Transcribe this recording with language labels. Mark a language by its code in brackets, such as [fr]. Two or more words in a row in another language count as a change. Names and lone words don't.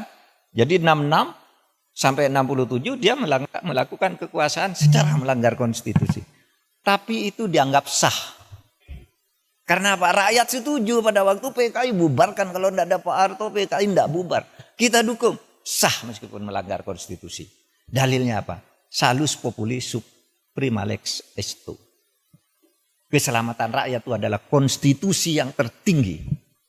[id] Jadi 66 sampai 67 dia melakukan kekuasaan secara melanggar konstitusi. Tapi itu dianggap sah. Karena apa? Rakyat setuju pada waktu PKI bubarkan. Kalau tidak ada Pak Harto, PKI tidak bubar. Kita dukung. Sah meskipun melanggar konstitusi. Dalilnya apa? [la] Salus populi suprema lex esto. [id] Keselamatan rakyat itu adalah konstitusi yang tertinggi.